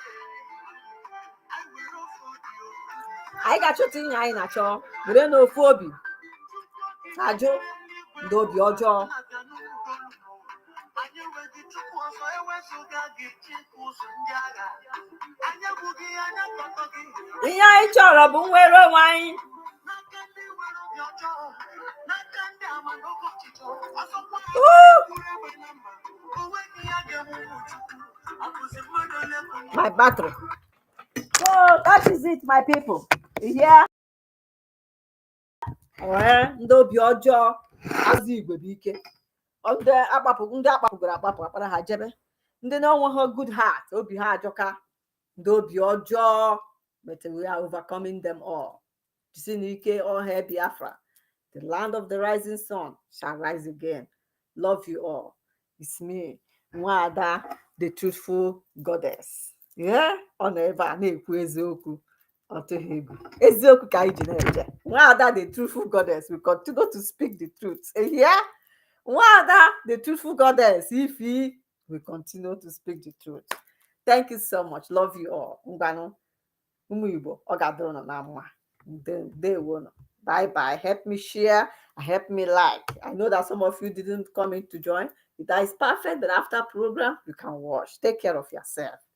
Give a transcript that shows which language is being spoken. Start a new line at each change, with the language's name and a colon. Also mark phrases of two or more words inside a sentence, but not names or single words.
Igbo: Anyị ga-achọta ihe anyị na-achọ were n'ofu obi ajụ ndị obi ọjọọ. Ihe anyị chọrọ bụ nwere onwe anyị.
English: My battery. So that is it, my people. Yeah.
Igbo: Ndị obi ọjọọ azụ igwe bụ ike. Ndị akpapụgoro akpapụ akpara ha jebe. Ndị na-enweghị
English: good heart,
Igbo: obi ha ajọka. Ndị obi ọjọọ,
English: but we are overcoming them all.
Igbo: Jisi n'ike ọha Biafra.
English: The land of the rising sun shall rise again. Love you all. It's me, Nwada, the truthful goddess. Yeah?
Igbo: Ọ nọ ebe a na-ekwu eziokwu. Eziokwu ka anyị ji na-eje.
English: Nwada, the truthful goddess, we continue to speak the truth. Yeah? Nwada, the truthful goddess, Ifi, we continue to speak the truth. Thank you so much. Love you all.
Igbo: Ngwanụ, ụmụ Igbo, ọ ga-adịrị unu na mma. Ndewo.
English: Bye bye. Help me share. Help me like. I know that some of you didn't come in to join. That is perfect. But after program, you can watch. Take care of yourself.